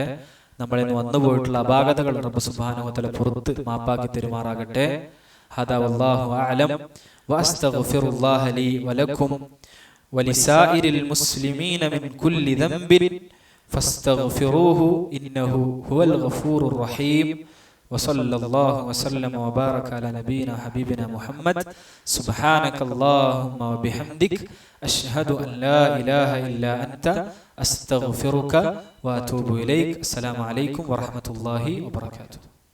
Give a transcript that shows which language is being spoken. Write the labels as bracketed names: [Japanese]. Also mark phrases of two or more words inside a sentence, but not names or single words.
[Malayalam] നമ്മളിൽ നിന്ന് വന്നുപോയിട്ടുള്ള അപാകതകൾ റബ്ബ് [Arabic] سبحانه وتعالى [Malayalam] പുറത്ത് മാപ്പാക്കി തരുമാറാകട്ടെ. [Arabic] هذا والله أعلم وأستغفر الله لي ولكم ولسائر المسلمين من كل ذنب فاستغفروه إنه هو الغفور الرحيم. وصلى الله وسلم وبارك على نبينا حبيبنا محمد. سبحانك اللهم وبحمدك أشهد أن لا إله إلا أنت أستغفرك وأتوب إليك. السلام عليكم ورحمة الله وبركاته.